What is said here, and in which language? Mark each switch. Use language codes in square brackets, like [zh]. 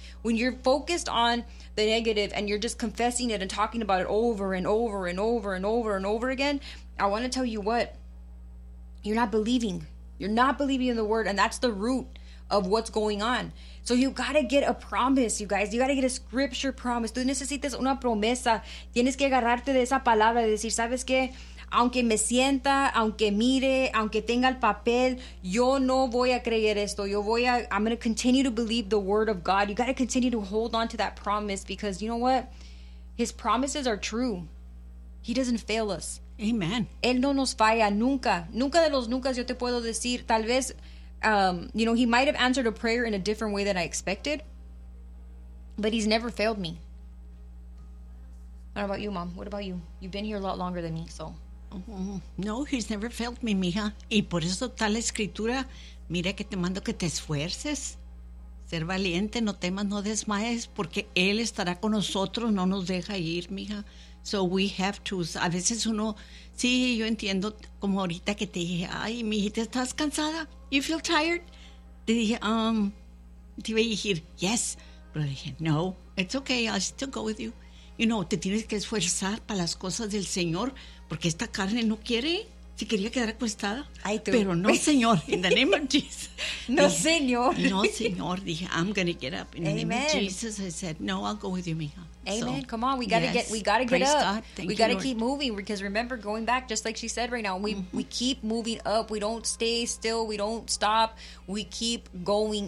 [en] When you're focused on the negative and you're just confessing it and talking about it over and over and over and over and over again, I want to tell you what, you're not believing. You're not believing in the word, and that's the root of what's going on. So you got to get a promise, you guys. You got to get a scripture promise. [es] Tú necesitas una promesa. Tienes que agarrarte de esa palabra y decir, ¿sabes qué? Aunque me sienta, aunque mire, aunque tenga el papel, yo no voy a creer esto. [en] I'm going to continue to believe the word of God. You got to continue to hold on to that promise because you know what? His promises are true. He doesn't fail us. Amen. [es] Él no nos falla nunca. Nunca de los nunca yo te puedo decir. Tal vez, [en] you know, he might have answered a prayer in a different way than I expected. But he's never failed me. What about you, Mom? What about you? You've been here a lot longer than me, so. No, he's never failed me, [es] mija. Y por eso tal escritura, mira que te mando que te esfuerces. Ser valiente, no temas, no desmayes, porque Él estará con nosotros, no nos deja ir, mija. [en] So we have to. [es] A veces uno, sí, yo entiendo, como ahorita que te dije, ay, mijita, ¿estás cansada? [en] You feel tired? [es] Te dije, te iba a decir, yes. Pero dije, [en] no, it's okay, I'll still go with you. [es] You know, te tienes que esforzar para las cosas del Señor, porque esta carne no quiere. Si quería quedar acostada, ay, pero no, Señor, [en] in the name of Jesus. [es] No, dije, Señor. No, Señor, dije, [en] I'm going to get up. In the Amen. Name of Jesus, I said, no, I'll go with you, mija. Amen, so, come on, we got to get up. Praise God, thank you, We got to keep moving, because remember, going back, just like she said right now, we keep moving up, we don't stay still, we don't stop, we keep going.